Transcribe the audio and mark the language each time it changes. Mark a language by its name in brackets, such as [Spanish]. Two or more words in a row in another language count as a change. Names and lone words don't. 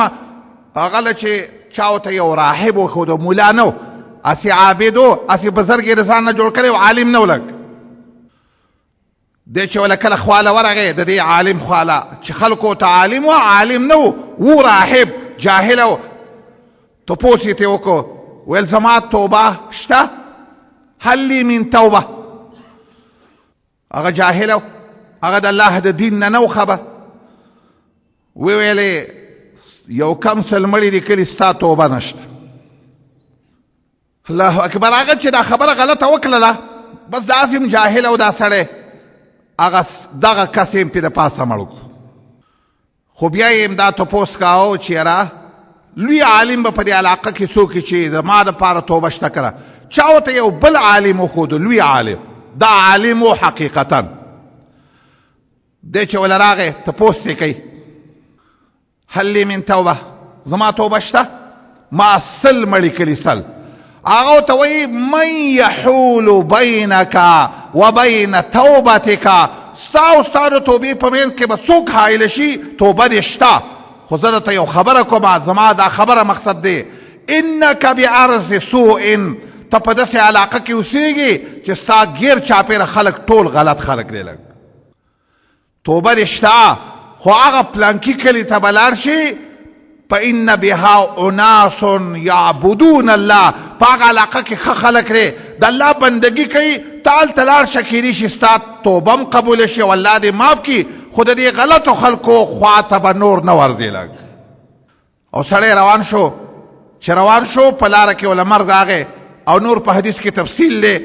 [Pashto] هغه له چې چا ورته یو راهب وښود، مولا نه و، اسې عابد و، اسې بزرګ یې د ځان نه جوړ کړی و، عالم نه و. لږ دی چې وله کله خواله ورغی د دې عالم خواله، چې خلکو ته عالم و، عالم نه و راهب جاهل و. تپوس یې ترې وکړو، ویل زما توبه شته، [Arabic] هل لی من توبه. [Pashto] هغه جاهل و، هغه د الله د دین نه و خبر. ویلې یو کم سل مړي دي کلي، ستا توبه نشته. [Arabic] الله اکبر. [Pashto] هغه چې دا خبره غلطه وکړله، بس داسې جاهل او دا سړی هغه دغه کس یې پې د پاسه مړ کړو. خو بیا یې دا تپوس کاوه چې یاره لوی عالم به په دې علاقه کې څوک چې زما دپاره توبه شته کړه. چا ورته یو بل عالم وښود، لوی عالم، دا عالم و حقیقتا. دی چې وله راغی تپوس یې کوي، [Arabic] هل لی من توبه، [Pashto] زما توبه شته؟ ما سل مړي کړي، سل. هغه ورته وایي [Arabic] من یحول بینک و بین توبتک، [Pashto] ستا او ستا د توبې په منځ کې به څوک حایل شي؟ توبه دې شته. خو زه درته یو خبره کومه، زما دا خبره مقصد دی، [Arabic] انک بعرض سوء، [Pashto] ته په داسې علاقه کې اوسېږي چې ستا ګیر چاپېره خلک ټول غلط خلک دی. لږ توبه دې شته، خو هغه پلانکي کلي ته به لاړ شي، [Arabic] فإن بها اناس يعبدون الله، [Pashto] پاک علاقه کې خلق لري د الله بندگی کوي. تعال تلار شکیری شي ستا توبم قبول شي او الله دې معاف کی. خود دې غلطو خلقو خواته به نور نه ورځي لګ. او سړی روان شو، چې روان شو په لار کې ول مرګ راغی او نور په حدیث کې تفصیل دی.